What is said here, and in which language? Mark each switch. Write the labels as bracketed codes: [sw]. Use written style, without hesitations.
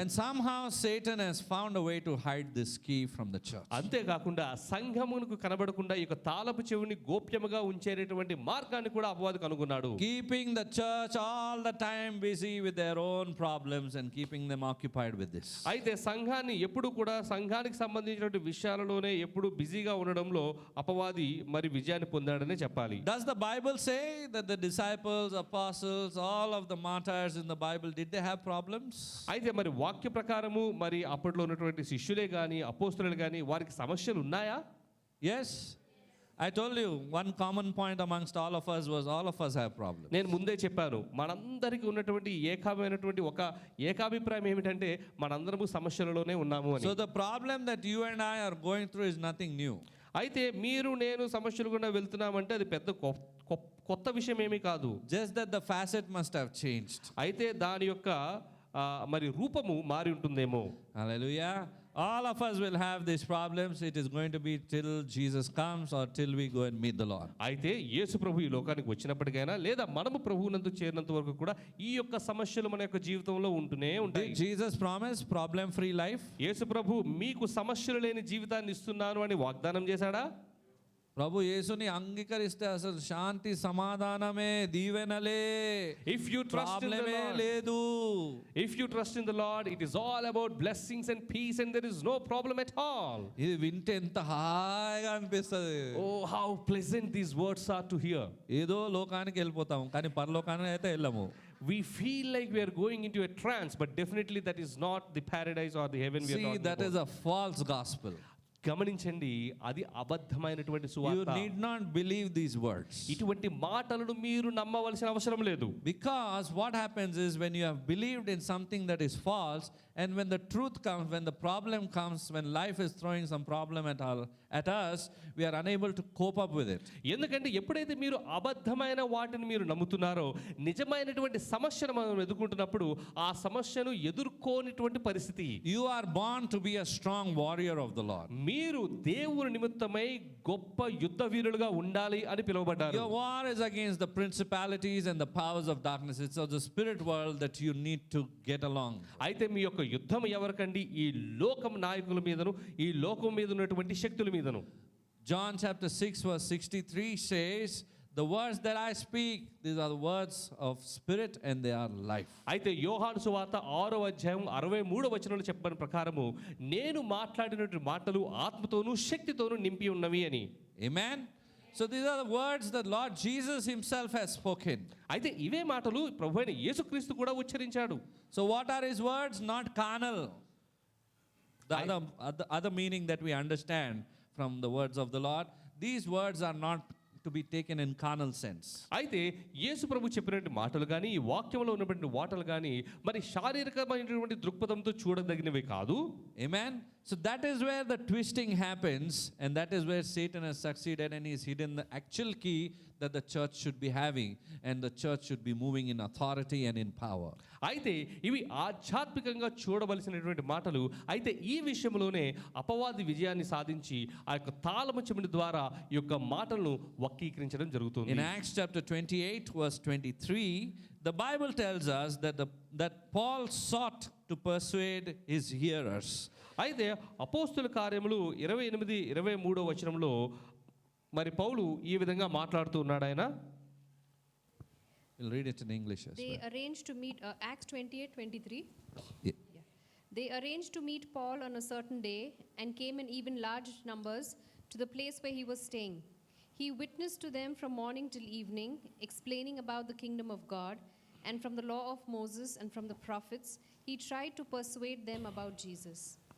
[en] And somehow Satan has found a way to hide this key from the church. [te] అంతేకాకుండా సంఘమునకు కనబడకుండా ఈ యొక్క తాళపు చెవిని గోప్యముగా ఉంచేటటువంటి మార్గాన్ని కూడా అపవాది కనుగొన్నాడు. [en] Keeping the church all the time busy with their own problems and keeping them occupied with this. [te] అయితే సంఘాన్ని ఎప్పుడు కూడా సంఘానికి సంబంధించినటువంటి విషయాలలోనే ఎప్పుడు బిజీగా ఉండడంలో అపవాది మరి విజయాన్ని పొందాడనే చెప్పాలి. [en] Does the Bible say that the disciples, apostles, all of the martyrs in the Bible, did they have problems? [te] అయితే మరి వాక్య ప్రకారము మరి అప్పట్లో ఉన్నటువంటి శిష్యులే కానీ అపోస్తలులు కానీ వారికి సమస్యలు ఉన్నాయా? [en] Yes. I told you one common point amongst all of us was all of us have problems. [te] నేను ముందే చెప్పాను మనందరికీ ఉన్నటువంటి ఏకమైనటువంటి ఒక ఏకాభిప్రాయం ఏమిటంటే మనందరము సమస్యలలోనే ఉన్నాము అని. [en] So the problem that you and I are going through is nothing new. [te] అయితే మీరు నేను సమస్యలు గుండా వెళ్తున్నామంటే అది పెద్ద కొత్త విషయం ఏమీ కాదు. [en] Just that the facet must have changed. [te] అయితే దాని యొక్క మరి రూపము మారి ఉంటుందేమో. [en] Hallelujah. All of us will have these problems. It is going to be till Jesus comes or till we go and meet the Lord. [te] అయితే యేసు ప్రభు ఈ లోకానికి వచ్చినప్పటికైనా లేదా మనము ప్రభువునందు చేరినంత వరకు కూడా ఈ యొక్క సమస్యలు మన యొక్క జీవితంలో ఉంటూనే ఉంటాయి. [en] Did Jesus promise problem-free life? [te] యేసు ప్రభు మీకు సమస్యలు లేని జీవితాన్ని ఇస్తున్నాను అని వాగ్దానం చేశాడా? ప్రభు యేసుని అంగీకరిస్తే అసలు శాంతి సమాధానమే దీవెనలే, [en] If you trust in the [te] ప్రాబ్లమే [en] Lord, [te] లేదు. [en] if you trust in the Lord, it is all about blessings and peace and there is no problem at all. [te] ఇది వింటే ఎంత హాయిగా అనిపిస్తుంది. [en] Oh, how pleasant these words are to hear. [te] ఏదో లోకానికి వెళ్ళిపోతాం కానీ పరలోకానికి అయితే వెళ్ళము. [en] We feel like we are going into a trance, but definitely that is not the paradise or the heaven we are See, talking that about. is a false gospel. [te] గమనించండి, అది అబద్ధమైనటువంటి [en] You [te] సువార్త. [en] need not believe these words. [te] ఇటువంటి మాటలను మీరు నమ్మవలసిన అవసరం లేదు. [en] Because what happens is when you have believed in something that is false, and when the truth comes, when the problem comes, when life is throwing some problem at us, we are unable to cope up with it. [te] ఎందుకంటే ఎప్పుడైతే మీరు అబద్ధమైన వాటిని మీరు నమ్ముతున్నారో, నిజమైనటువంటి సమస్యను మనం ఎదుర్కొంటున్నప్పుడు ఆ సమస్యను ఎదుర్కోనిటువంటి పరిస్థితి. [en] You are born to be a strong warrior of the Lord. [te] మీరు దేవుని నిమిత్తమై గొప్ప యుద్ధ వీరులుగా ఉండాలి అని పిలువబడ్డారు. [en] Your war is against the principalities and the powers of darkness. It's of the spirit world that you need to get along. [te] అయితే మీ యొక్క యుద్ధం ఎవరికండి? ఈ లోకం నాయకుల మీదను, ఈ లోకం మీద ఉన్నటువంటి శక్తుల మీదను. [en] John chapter 6 verse 63 says, the words that I speak, these are the words of spirit and they are life. [te] అయితే యోహాను సువార్త 6వ అధ్యాయం 63వ వచనంలో చెప్పిన ప్రకారము నేను మాట్లాడినటువంటి మాటలు ఆత్మతోనూ శక్తితోనూ నింపి ఉన్నవి అని. [en] Amen. So these are the words that Lord Jesus himself has spoken. అయితే ఇవే మాటలు ప్రభువైన యేసుక్రీస్తు కూడా ఉచ్చరించాడు. So what are his words? Not carnal. The other meaning that we understand from the words of the Lord, these words are not to be taken in carnal sense. [te] అయితే యేసు ప్రభు చెప్పినటువంటి మాటలు కానీ ఈ వాక్యంలో ఉన్నటువంటి మాటలు కానీ మరి శారీరకమైనటువంటి దృక్పథంతో చూడదగినవి కాదు. [en] Amen. So that is where the twisting happens, and that is where Satan has succeeded and he's hidden the actual key that the church should be having, and the church should be moving in authority and in power. [te] అయితే ఇవి ఆధ్యాత్మికంగా చూడవలసినటువంటి మాటలు. అయితే ఈ విషయంలోనే అపవాది విజయాన్ని సాధించి ఆ యొక్క తాళము చెవిటి ద్వారా ఈ యొక్క మాటలను వక్రీకరించడం జరుగుతుంది. [en] In Acts chapter 28 verse 23, the Bible tells us that Paul sought to persuade his hearers. [te] అయితే అపోస్తుల కార్యములు 28-23 వచనంలో మరి పౌలు ఈ విధంగా మాట్లాడుతూ ఉన్నాడు. ఆయన [en] We'll read it in English as They well. arranged to meet, Acts 28:23. Yeah. They arranged to meet Paul on a certain day and came in even large numbers to the place where he was staying. He witnessed to them from morning till evening, explaining about the kingdom of God, and from the law of Moses and from the prophets, he tried to persuade them about Jesus.